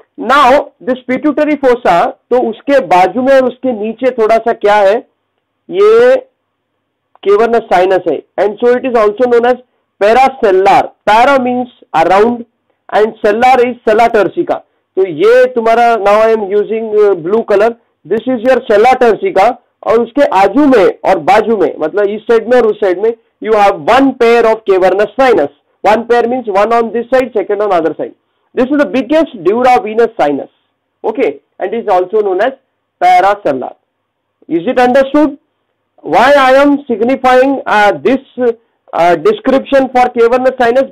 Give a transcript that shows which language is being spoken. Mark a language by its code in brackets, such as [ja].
[en] Now this pituitary fossa, [hi] तो उसके बाजू में और उसके नीचे थोड़ा सा क्या है? ये [en] cavernous sinus है, and so it is also known as paracellar. Para means around and cellar is sella turcica. [hi] तो ये तुम्हारा [en] now I am using blue color. This is your sella turcica [hi] और उसके आजू में और बाजू में मतलब इस साइड में और उस साइड में [en] you have one pair of cavernous sinus. One pair means one on this side, second on other side. This is the biggest duravenous sinus. Okay, and is also known as paracellar. Is it understood? Why I am signifying this description for cavernous sinus?